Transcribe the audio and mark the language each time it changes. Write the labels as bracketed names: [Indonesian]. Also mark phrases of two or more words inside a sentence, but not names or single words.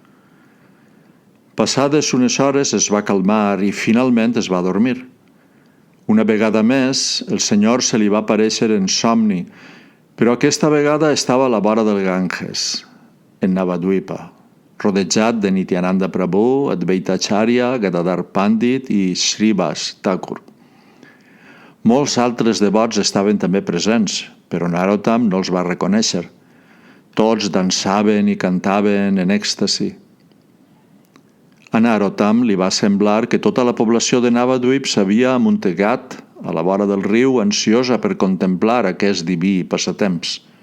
[Catalan] Passades unes hores es va calmar i finalment es va dormir. Una vegada més, el Senyor se li va aparèixer en somni, però aquesta vegada estava a la vora del Ganges, en Navadvipa, rodejat de Nityananda Prabhu, Advaita Acharya, Gadadhar Pandit i Srivas Thakur. Molts altres devots estaven també presents, però Narottam no els va reconèixer. Tots dansaven i cantaven en èxtasi. A Narottam li va semblar que tota la població de Navadvip s'havia amuntegat a la vora del riu ansiosa per contemplar aquest diví passatemps.